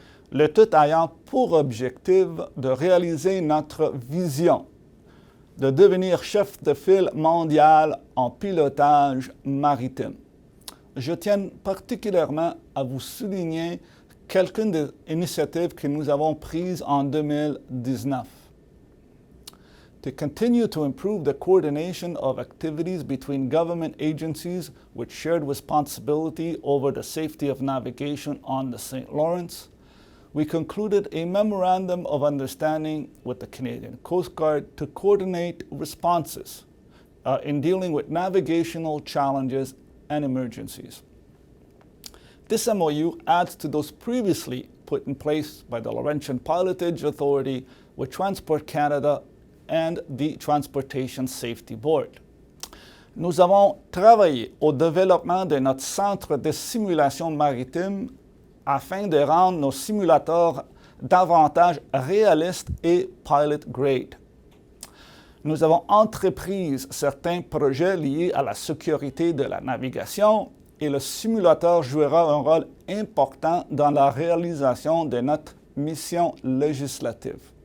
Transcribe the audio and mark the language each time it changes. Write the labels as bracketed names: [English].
[French] le tout ayant pour objectif de réaliser notre vision de devenir chef de file mondial en pilotage maritime. Je tiens particulièrement à vous souligner quelques des initiatives que nous avons prises en 2019. [English] To continue to improve the coordination of activities between government agencies with shared responsibility over the safety of navigation on the St. Lawrence, we concluded a memorandum of understanding with the Canadian Coast Guard to coordinate responses in dealing with navigational challenges and emergencies. This MOU adds to those previously put in place by the Laurentian Pilotage Authority with Transport Canada and the Transportation Safety Board. [French] Nous avons travaillé au développement de notre centre de simulation maritime afin de rendre nos simulateurs davantage réalistes et pilot-grade. Nous avons entrepris certains projets liés à la sécurité de la navigation et le simulateur jouera un rôle important dans la réalisation de notre mission législative.